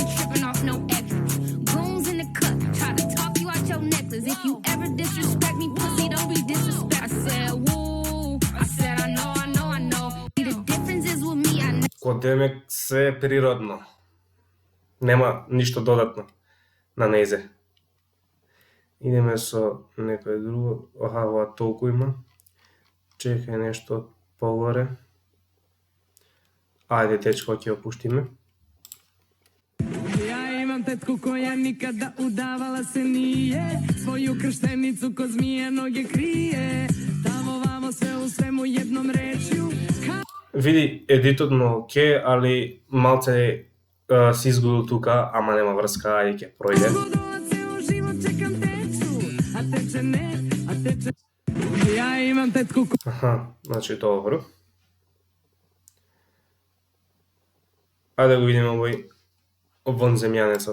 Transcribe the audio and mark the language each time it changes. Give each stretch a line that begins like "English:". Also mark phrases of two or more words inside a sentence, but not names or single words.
Macedonian: Код демек се е природно. Нема ништо додатно на незе. Идеме со некој друго. Ова толку има. Чекај нешто погоре. Ајде, течко, ќе опуштиме.
Serbian: Ja imam tetku koja nikada udavala se nije, svoju krštenicу ko zmije noge krije, tamo vamo sve u svemu jednom rečju.
Macedonian: Види, едитот му оке, али малце си изгубил тука, ама нема врска, ајде ќе пројде.
Serbian: Ja imam tetku.
Macedonian: Значи добро. Ајде го видиме овој вонземјанецов.